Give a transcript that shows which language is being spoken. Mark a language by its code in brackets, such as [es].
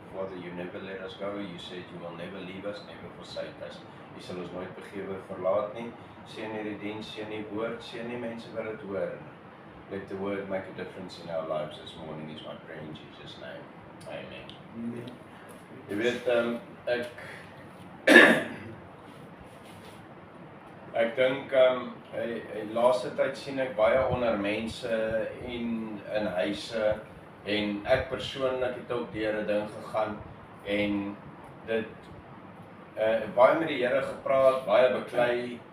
[en] Father, you never let us go. You said you will never leave us, never forsake us. [af] U sal ons nooit begewe verlaat nie. Seën hierdie diens, seën die woord, seën die mense wat dit hoor. [en] Let the word make a difference in our lives this morning is my prayer in Jesus' name. Amen. [af] Jy weet, ek dink, laaste tyd sien ek baie onder mense in huise en ek persoonlik het ook deur 'n ding gegaan en dit baie met die Here gepraat, baie beklei.